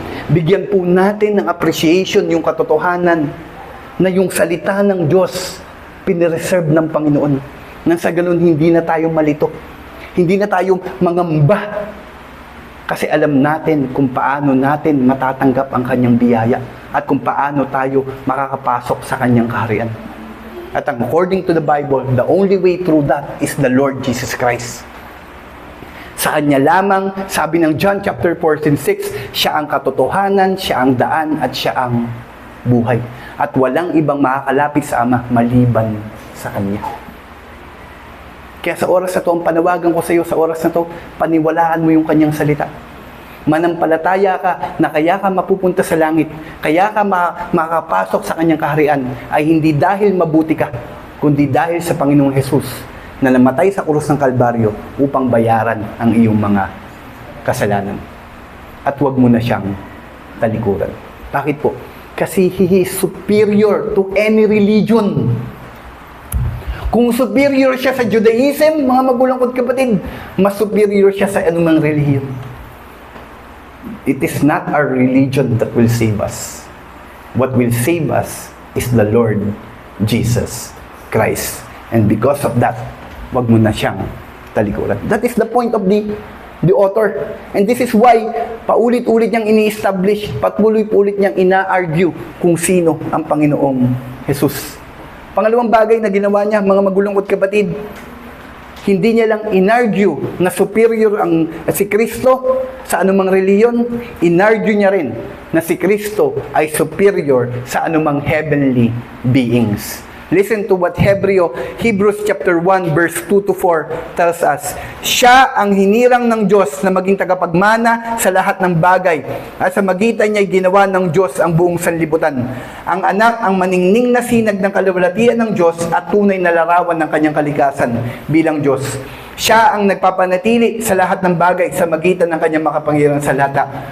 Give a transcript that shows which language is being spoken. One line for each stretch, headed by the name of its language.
Filipino: Bigyan po natin ng appreciation yung katotohanan na yung salita ng Diyos pinireserve ng Panginoon. Nang sa ganun, hindi na tayo malito. Hindi na tayo mangamba. Kasi alam natin kung paano natin matatanggap ang kanyang biyaya at kung paano tayo makakapasok sa kanyang kaharian.
English: At according to the Bible, the only way through that is the Lord Jesus Christ.
Filipino: Sa Kanya lamang, sabi ng John chapter 14:6, siya ang katotohanan, siya ang daan, at siya ang buhay. At walang ibang makakalapit sa Ama maliban sa Kanya. Kaya sa oras na to, ang panawagan ko sa iyo, sa oras na to, paniwalaan mo yung kanyang salita. Manampalataya ka na kaya ka mapupunta sa langit, kaya ka makapasok sa kanyang kaharian, ay hindi dahil mabuti ka, kundi dahil sa Panginoong Jesus na namatay sa krus ng Kalbaryo upang bayaran ang iyong mga kasalanan. At huwag mo na siyang talikuran. Bakit po?
English: Kasi He is superior to any religion.
Filipino: Kung superior siya sa Judaism, mga magulang ko't kapatid, mas superior siya sa anumang relihiyon.
English: It is not our religion that will save us. What will save us is the Lord Jesus Christ. And because of that,
Filipino: wag mo na siyang talikuran.
English: That is the point of the author. And this is why
Filipino: paulit-ulit niyang ini-establish, patuloy-ulit niyang ina-argue kung sino ang Panginoong Jesus. Pangalawang bagay na ginawa niya, mga magulang ko't kapatid, hindi niya lang inargue na superior ang si Kristo sa anumang reliyon, inargue niya rin na si Kristo ay superior sa anumang
English: heavenly beings. Listen to what Hebrews chapter 1 verse 2 to 4 tells us.
Filipino: Siya ang hinirang ng Diyos na maging tagapagmana sa lahat ng bagay. At sa magitan niya ginawa ng Diyos ang buong sanlibutan. Ang anak ang maningning na sinag ng kaluwalhatian ng Diyos at tunay na larawan ng kanyang kalikasan bilang Diyos. Siya ang nagpapanatili sa lahat ng bagay sa magitan ng kanyang makapangyarihan sa lata.